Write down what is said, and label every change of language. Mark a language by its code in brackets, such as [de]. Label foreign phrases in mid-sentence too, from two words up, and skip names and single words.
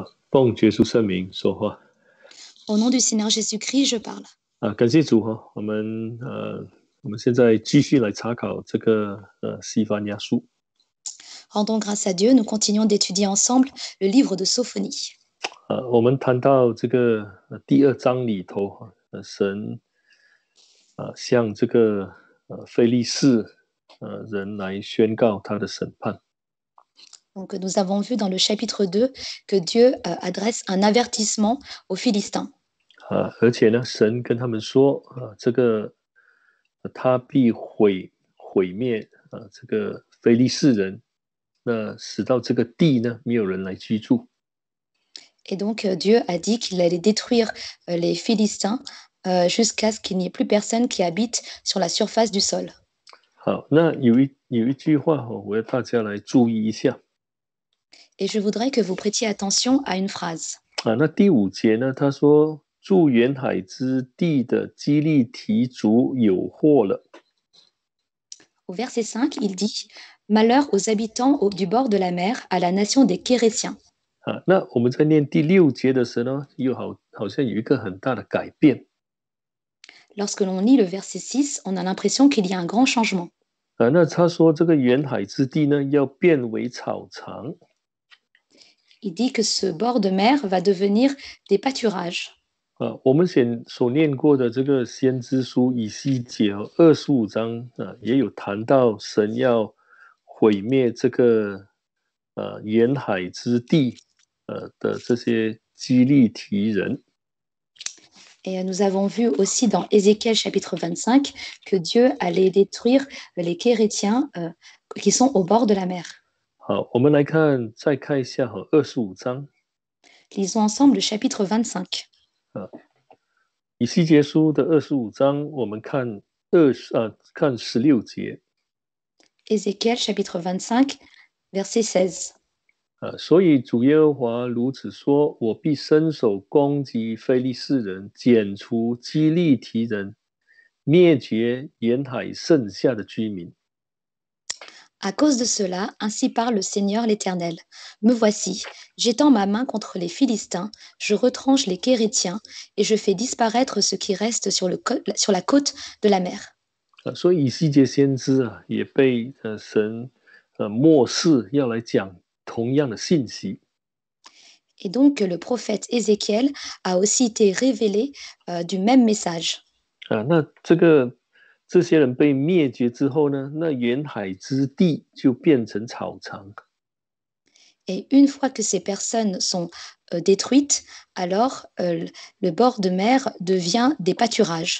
[zh] 奉耶稣圣名说话 [fr] Au nom du Seigneur Jésus-Christ, je parle. [zh] 感谢主我们现在继续来查考这个西番雅书 [fr] Rendons grâce à Dieu, nous continuons d'étudier ensemble le livre de Sophonie. [zh] 我们谈到这个第二章里头神向这个非利士人来宣告他的审判 [fr] Donc, nous avons vu dans le chapitre 2 que Dieu adresse un avertissement aux Philistins. [zh] 而且呢神跟他们说这个他必毁灭这个非利士人那使到这个地呢没有人来居住 [fr] Et donc, Dieu a dit qu'il allait détruire les Philistins jusqu'à ce qu'il n'y ait plus personne qui habite sur la surface du sol. [zh] 好，那有一句话我要大家来注意一下 [fr] Et je voudrais que vous prêtiez attention à une phrase. [zh] 那第5节呢他说住沿海之地的基利提族有祸了 [fr] Au verset 5, il dit « Malheur aux habitants du bord de la mer, à la nation des Kérétiens. » [zh] 那我们在念第6节的时候呢又好像有一个很大的改变 [fr] Lorsque l'on lit le verset 6, on a l'impression qu'il y a un grand changement. [zh] 那他说这个沿海之地呢要变为草场 [fr] Il dit que ce bord de mer va devenir des pâturages. [zh] 我们所念过的这个先知书以西结25章也有谈到神要毁灭这个沿海之地的这些基利提人 [fr] Et nous avons vu aussi dans Ézéchiel chapitre 25 que Dieu allait détruire les Kérétiens qui sont au bord de la mer. [zh] 好，我们再看一下25章 [fr] Lisons ensemble le chapitre 25. [zh] 以西结书的25章我们看16节 [fr] Ézéchiel chapitre 25, verset 16. [zh] 所以主耶和华如此说，我必伸手攻击非利士人，剪除基利提人，灭绝沿海剩下的居民。 [fr] À cause de cela, ainsi parle le Seigneur l'Éternel. Me voici, j'étends ma main contre les Philistins, je retranche les Kérétiens et je fais disparaître ce qui reste sur la côte de la mer. [zh] 所以以西结先知也被神默示要来讲同样的信息。 [fr] Et donc le prophète Ézéchiel a aussi été révélé du même message. [zh] 那这些人被灭绝之后呢，那沿海之地就变成草场。 [fr] Et une fois que ces personnes sont détruites, alors le bord de mer devient des pâturages.